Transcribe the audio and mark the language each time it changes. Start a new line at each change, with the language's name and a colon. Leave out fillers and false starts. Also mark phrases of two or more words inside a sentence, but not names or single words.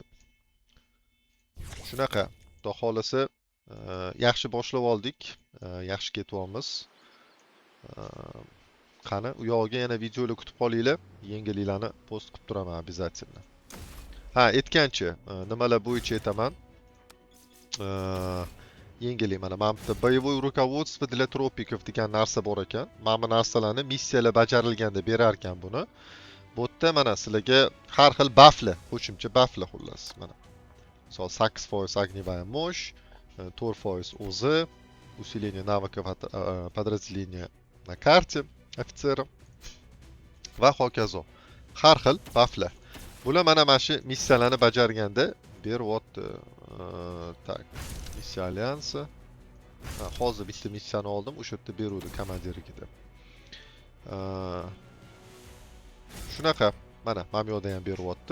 Uzbek: Shunaqa, xudo xolasa yaxshi boshlab oldik, yaxshi ketyapmiz. Qani, u yog'iga yana videolar kutib qolinglar, yengilliklarni post qilib turaman обязательно. Ha, aytgancha, nimalar bo'yicha aytaman. Yengillik mana bu yerda
Russian: boевой руководство для тропиков
Uzbek: degan narsa bor ekan. Mana bu narsalarni missiyalar bajarilganda berar ekan buni. Bu yerda mana sizlarga har xil baflar, qo'shimcha baflar xullas mana. Misol 8%
Russian: огневая мощь, 4% ОЗ, усиление навыков подразделения на карте офицеров
Uzbek: va hokazo. Har xil baflar. Bular mana shu missiyalarni bajarganda beryapti. Tak, missiya alyansi. Hozir bitta missiyani oldim, o'sha yerda beruvdi komandirligida. Shunaqa, mana bu yoqda ham beryapti.